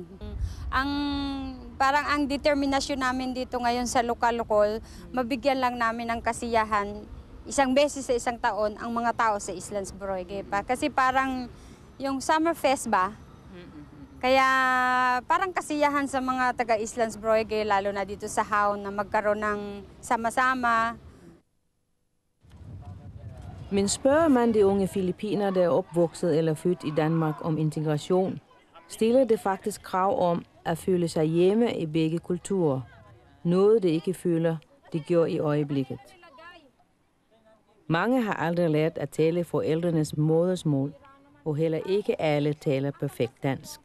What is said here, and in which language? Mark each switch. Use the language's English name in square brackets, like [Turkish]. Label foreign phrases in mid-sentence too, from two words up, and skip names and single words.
[Filipino] Parang ang determinasyon namin dito ngayon sa lokal-lokal, mabigyan lang namin ng kasiyahan isang beses sa isang taon ang mga tao sa Islands Broige. Kasi parang yung Summer Fest ba, kaya parang kasiyahan sa mga taga Islands Broige, lalo na dito sa Havn, na magkaroon ng sama-sama. [Danish] Men spørger man de unge filippiner, der er opvokset eller født i Danmark om integration, stiller det faktisk krav om at føle sig hjemme i begge kulturer. Noget de ikke føler, de gør i øjeblikket. Mange har aldrig lært at tale forældrenes modersmål, og heller ikke alle taler perfekt dansk.